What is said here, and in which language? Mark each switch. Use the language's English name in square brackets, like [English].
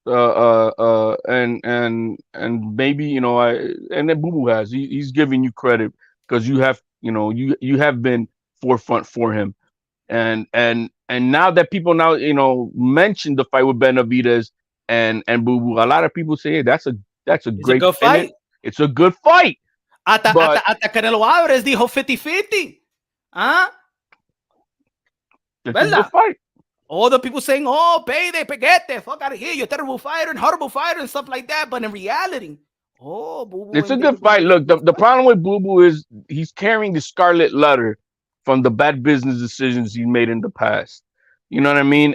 [English] And maybe, you know, and then Boo Boo he's giving you credit because you have, you know, you have been forefront for him. And now that people now, you know, mention the fight with Benavidez and Boo Boo, a lot of people say, hey, that's a great fight. It's a good fight. [Spanish] Hasta Canelo Álvarez dijo 50-50. [English] It's a good fight. All the people saying, oh, payday, peguete, fuck out of here, you're a terrible fighter and horrible fighter and stuff like that. But in reality, Boo Boo. It's a good fight. Look, the problem with Boo Boo is he's carrying the scarlet letter from the bad business decisions he made in the past. You know what I mean?